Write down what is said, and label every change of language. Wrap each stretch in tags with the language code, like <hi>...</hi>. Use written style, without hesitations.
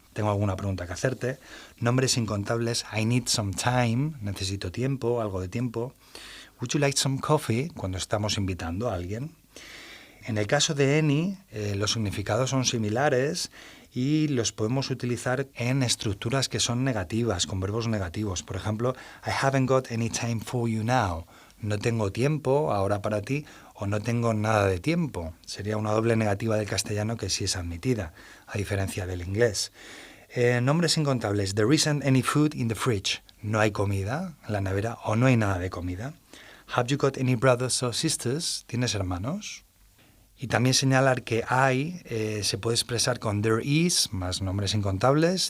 <es>Tengo alguna pregunta que hacerte. Nombres incontables,</es> <en>I need some time,</en> <es>necesito tiempo, algo de tiempo.</es> <en>Would you like some coffee?</en> <es>Cuando estamos invitando a alguien. En el caso de any, los significados son similares y los podemos utilizar en estructuras que son negativas, con verbos negativos. Por ejemplo,</es> <en>I haven't got any time for you now.</en> <es>No tengo tiempo ahora para ti, o no tengo nada de tiempo. Sería una doble negativa del castellano que sí es admitida, a diferencia del inglés. Nombres incontables.</es> <en>There isn't any food in the fridge.</en> <es>No hay comida en la nevera o no hay nada de comida.</es> <en>Have you got any brothers or sisters?</en> <es>¿Tienes hermanos? Y también señalar que hay se puede expresar con there is, más nombres incontables.</es>